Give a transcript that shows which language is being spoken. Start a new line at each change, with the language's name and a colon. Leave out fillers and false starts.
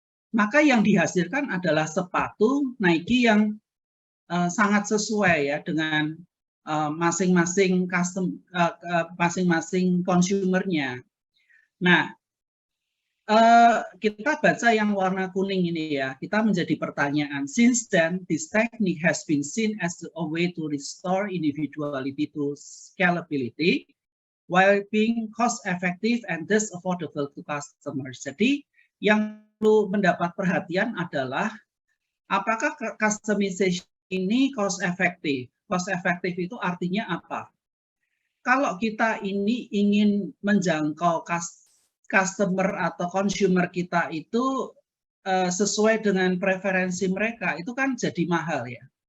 Indonesian: Maka yang dihasilkan adalah sepatu Nike yang sangat sesuai ya dengan masing-masing masing-masing konsumernya. Nah, kita baca yang warna kuning ini ya, kita menjadi pertanyaan.
English: Since then, this technique has been seen as a way to restore individuality to scalability, while being cost-effective and thus affordable to customers.
Indonesian: Jadi, yang perlu mendapat perhatian adalah apakah customization ini cost-effective? Cost-effective itu artinya apa? Kalau kita ini ingin menjangkau customer atau consumer kita itu sesuai dengan preferensi mereka, itu kan jadi mahal ya.